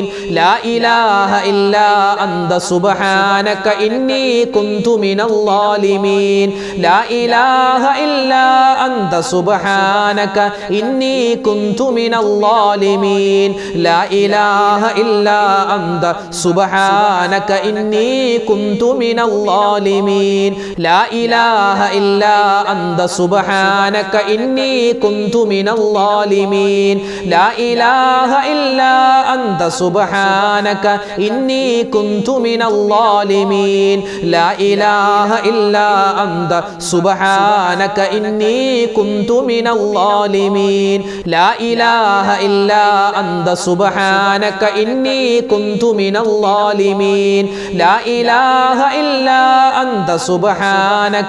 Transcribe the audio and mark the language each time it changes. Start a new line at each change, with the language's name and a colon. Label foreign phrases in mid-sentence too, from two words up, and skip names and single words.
Arabic: لا إله إلا أنت سبحانك إني كنت من الظالمين لا إله إلا أنت سبحانك إني كنت من الظالمين لا إله إلا أنت سبحانك إني كنت من الظالمين لا إله إلا أنت سبحانك إني كنت من الظالمين الظالمين لا إله إلا أنت سبحانك إني كنت من الظالمين لا إله إلا أنت سبحانك إني كنت من الظالمين لا إله إلا أنت سبحانك إني كنت من الظالمين لا إله إلا أنت سبحانك